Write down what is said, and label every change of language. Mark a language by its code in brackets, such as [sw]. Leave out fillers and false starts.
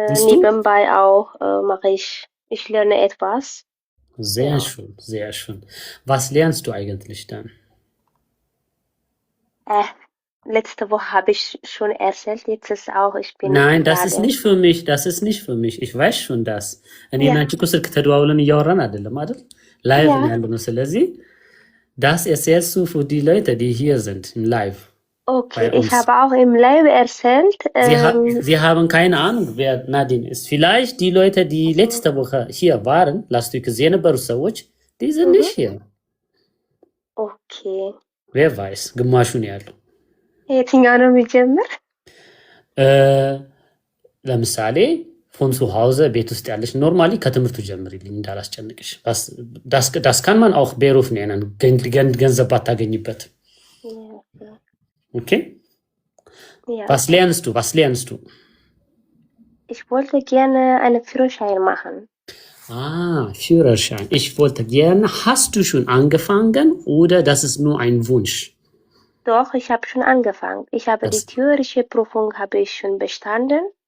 [de] Nebenbei auch mache ich lerne etwas. Sehr schön, sehr schön. Was lernst du eigentlich dann? Letzte Woche habe ich schon erzählt, jetzt ist auch, ich bin Nein, das ist nicht für mich, ich weiß schon das. [am] እኔ እና አንቺ እኮ ስልክ ተደዋውለን እያወራን አይደለም አይደል? ላይቭ ነው ያለነው። ስለዚህ [de] das erzählst du für die Leute, die hier sind im Live. Okay, ich habe auch im Live erzählt. Sie haben keine Ahnung, wer Nadine ist. Vielleicht die Leute, die letzte Woche hier waren, lasst du gesehen [am] ነበሩ ሰዎች, [de] die sind nicht hier. Okay. Wer weiß, [am] ግማሹ ነው ያለው። የትኛው ነው የሚጀምር? ለምሳሌ ፎን ሱ ሃውዘ ቤት ውስጥ ያለሽ ኖርማሊ ከትምህርቱ ጀምሪልኝ እንዳላስጨንቅሽ። [de] das kann man auch Beruf nennen, [am] ገንዘብ ባታገኝበት። Okay? [de] Ja. Was lernst du? Ich wollte gerne einen Führerschein machen. Führerschein. Ich wollte gerne. Hast du schon angefangen oder das ist nur ein Wunsch? Doch, ich habe schon angefangen. Ich habe die theorische Prüfung habe ich schon bestanden.